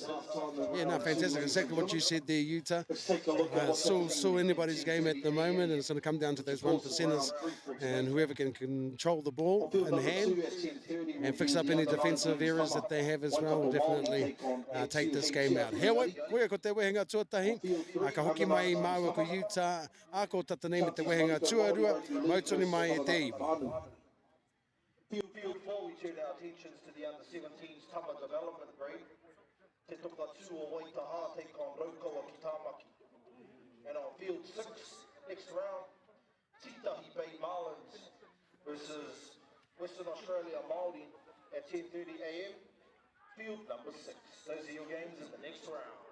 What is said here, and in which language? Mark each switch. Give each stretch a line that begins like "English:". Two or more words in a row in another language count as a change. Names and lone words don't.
English: Yeah, no, fantastic. Exactly what you said there, Utah. Still anybody's game at the moment, and it's going to come down to those 1%ers and whoever can control the ball in hand and fix up any defensive errors that they have as well will definitely take this game out.
Māori: Hewa, koe ko te wehenga tuatahi, ka hoki mai maua ko Utah, a ko tata nei me te wehenga tuarua, mautoni mai e te iwi.
English: Field 4, we turn our attentions to the under-17s Tama development grade. Te toka tū o Waitaha take on Raukawa ki Tāmaki. And on field 6, next round, Titahi Bay Marlins versus Western Australia Māori at 10:30 a.m. Field number 6. Those are your games in the next round.